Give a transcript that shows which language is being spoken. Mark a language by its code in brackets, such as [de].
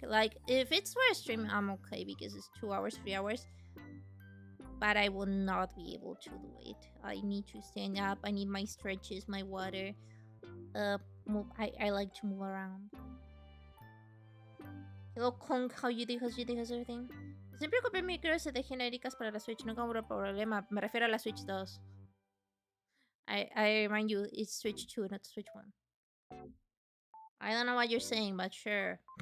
[en] Like, if it's for a stream, I'm okay because it's 2 hours, 3 hours. But I will not be able to do it. I need to stand up. I need my stretches, my water. I like to move around. Hello, 𝐂𝐤𝐲𝐬𝐜'𝐬 everything. [es] Siempre compré micros SD genéricas para la Switch. No compro problema. Me refiero a la Switch 2. [en] I remind you, it's Switch 2, not Switch 1. I don't know what you're saying, but sure.